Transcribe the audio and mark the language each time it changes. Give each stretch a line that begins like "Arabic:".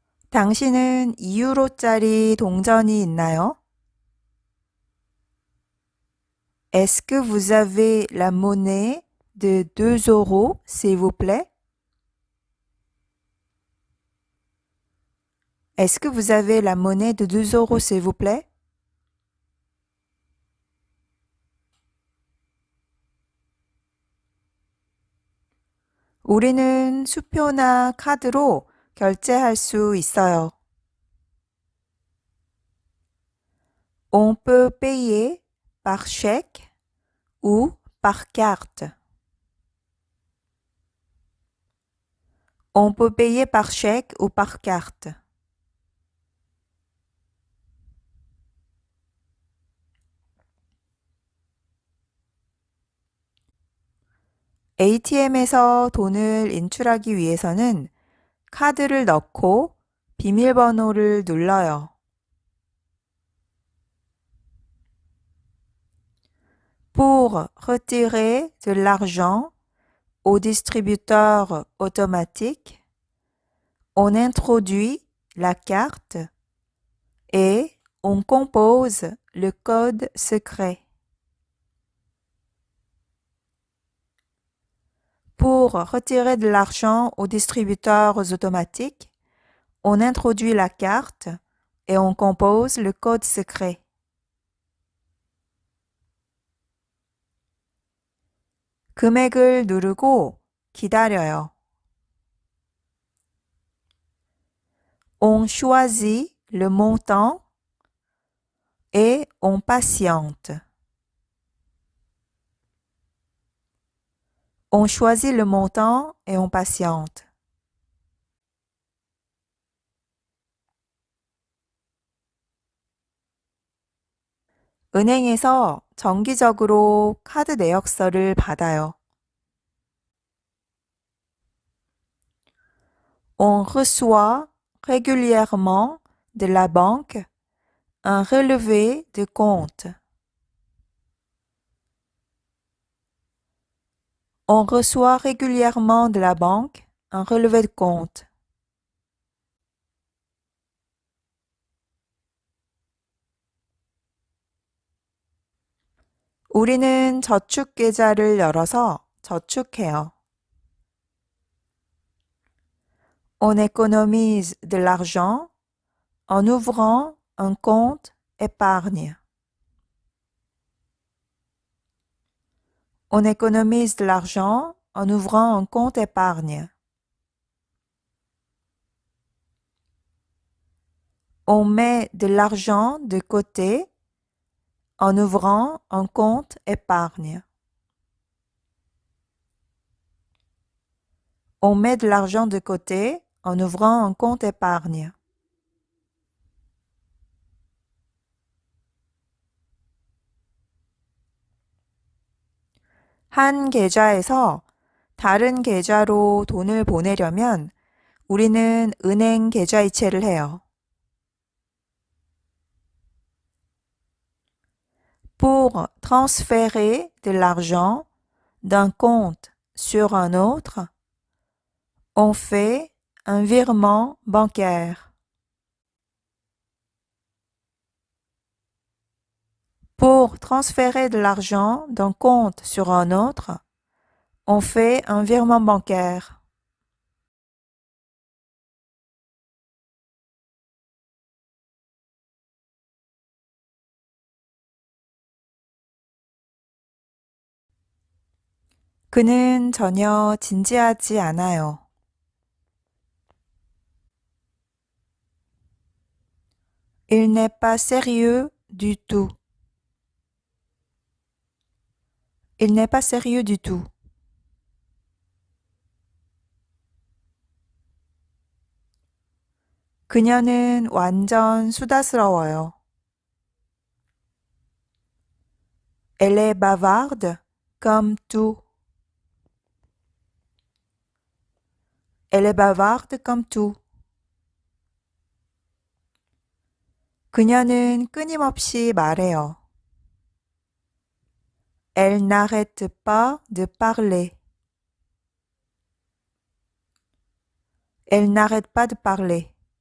Korean: 당신은 2유로짜리 동전이 있나요?
French: Est-ce que vous avez la monnaie de 2 euros, s'il vous plaît? Est-ce que vous avez la monnaie de 2 euros, s'il vous plaît?
Korean: 우리는 수표나 카드로 결제할 수 있어요.
French: On peut payer par chèque ou par carte. On peut payer par chèque ou par carte.
Korean: ATM에서 돈을 인출하기 위해서는 카드를 넣고 비밀번호를 눌러요.
French: Pour retirer de l'argent au distributeur automatique, on introduit la carte et on compose le code secret. Pour retirer de l'argent aux distributeurs automatiques, on introduit la carte et on compose le code secret.
Korean: 금액을 누르고 기다려요.
French: On choisit le montant et on patiente. On choisit le montant et on patiente.
Korean: 은행에서 정기적으로 카드 내역서를 받아요.
French: On reçoit régulièrement de la banque un relevé de compte. On reçoit régulièrement de la banque un relevé de compte.
Korean: 우리는 저축 계좌를 열어서 저축해요.
French: On économise de l'argent en ouvrant un compte épargne. On économise de l'argent en ouvrant un compte épargne. On met de l'argent de côté en ouvrant un compte épargne. On met de l'argent de côté en ouvrant un compte épargne.
Korean: 한 계좌에서 다른 계좌로 돈을 보내려면 우리는 은행 계좌 이체를 해요.
French: Pour transférer de l'argent d'un compte sur un autre, on fait un virement bancaire. Pour transférer de l'argent d'un compte sur un autre, on fait un virement bancaire.
Korean: 그는 전혀 진지하지 않아요.
French: Il n'est pas sérieux du tout. Il n'est pas sérieux du tout.
Korean: 그녀는 완전 수다스러워요.
French: Elle est bavarde comme tout. Elle est bavarde comme tout.
Korean: 그녀는 끊임없이 말해요.
French: Elle n'arrête pas de parler. Elle n'arrête pas de parler.